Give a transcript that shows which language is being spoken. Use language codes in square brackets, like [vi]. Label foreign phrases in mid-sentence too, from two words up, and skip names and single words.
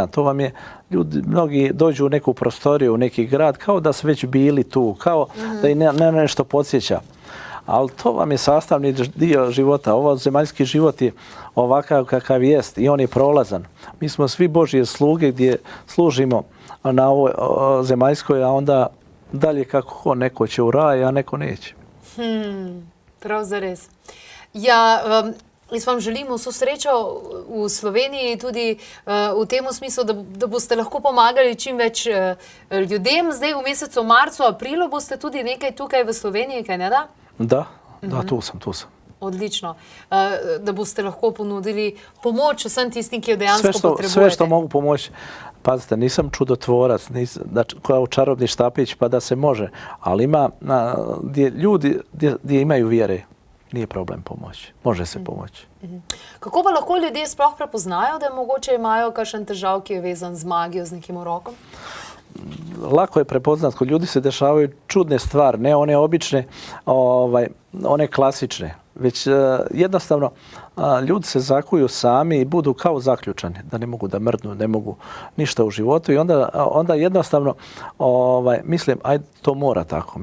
[bs] To vam je, ljudi, mnogi dođu u neku prostoriju, u neki grad, kao da su već bili tu, kao da i nešto podsjeća. Ali to vam je sastavni dio života. Ovo zemaljski život je ovakav kakav jest i on je prolazan. Mi smo svi Božje sluge gdje služimo na ovoj zemaljskoj, a onda dalje kako neko će u raj, a neko neće. [sl] Prav zares. Ja, jaz vam želim vso srečo v Sloveniji, tudi v tem smislu, da boste lahko pomagali čim več ljudem. Zdaj v mesecu marcu, aprilu boste tudi nekaj tukaj v Sloveniji, kaj ne da? [bs] Da, tu sam. [sl] Odlično. Da boste lahko ponudili pomoč vsem tistim, ki jo dejansko potrebujete. [bs] Sve što mogu pomoći. Pazite, nisam čudotvorac, kao čarobni štapić pa da se može, ali ima ljudi gdje imaju vjere, nije problem pomoći. Može se pomoći. [sl] Kako pa lahko ljudje sploh prepoznajo, da mogoče imajo kakšen težav, ki je vezan z magijo, z nekim urokom? [bs] Lako je prepoznat, kod ljudi se dešavaju čudne stvari, ne one obične, one klasične, već jednostavno ljudi se zakuju sami i budu kao zaključani, da ne mogu da mrdnu, ne mogu ništa u životu i onda jednostavno mislim, ajde, to mora tako.